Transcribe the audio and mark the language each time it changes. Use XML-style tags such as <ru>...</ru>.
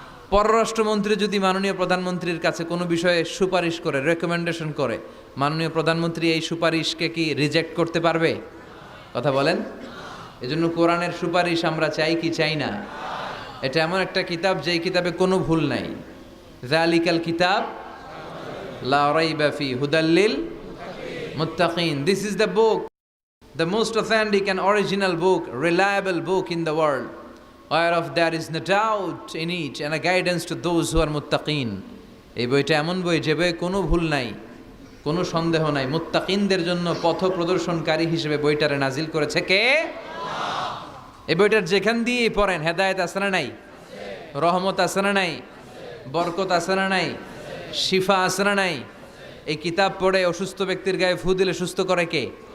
<bn>পররাষ্ট্রমন্ত্রী যদি মাননীয় প্রধানমন্ত্রীর কাছে কোনো বিষয়ে সুপারিশ করে, রেকমেন্ডেশন করে, মাননীয় প্রধানমন্ত্রী এই সুপারিশকে কি রিজেক্ট করতে পারবে? কথা বলেন। এজন্য কোরআনের সুপারিশ আমরা চাই কি চাই না? এটা এমন একটা কিতাব যেই কিতাবে কোনো ভুল নাই।</bn> <ar>যালিকাল কিতাব লা রাইবা ফি হুদাল লিল মুত্তাকিন।</ar> <en>This is the book, the most authentic and original book, reliable book in the world, whereof there is no doubt in it and a guidance to those who are muttaqin.</en> <bn>এই বইটা এমন বই যে বইয়ে কোনো ভুল নাই, কোনো সন্দেহ নাই। মুত্তাকিনদের জন্য পথ প্রদর্শনকারী হিসেবে বইটারে নাজিল করেছে কে? এই বইটার যেখান দিয়ে পড়েন হেদায়েত আছে না নাই? রহমত আছে না নাই? বরকত আছে না নাই? শিফা আছে না নাই? এই কিতাব পড়ে অসুস্থ ব্যক্তির গায়ে ফু দিলে সুস্থ করে কে?</bn>